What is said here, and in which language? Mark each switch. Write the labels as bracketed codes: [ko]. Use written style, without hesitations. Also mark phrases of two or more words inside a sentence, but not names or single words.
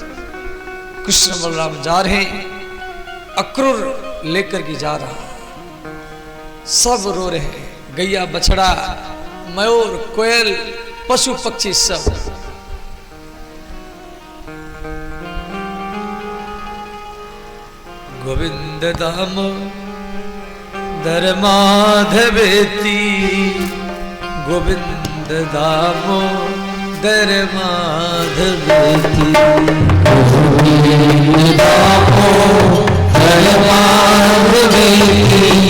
[hi] कृष्ण बलराम जा रहे हैं, अक्रूर लेकर के जा रहा, सब रो रहे हैं। गैया बछड़ा मयूर कोयल पशु पक्षी सब। [sa] गोविंद दाम दर माधवेती, गोविंद दामो दर माधवेती, गोविंद दामो दर माधवेती,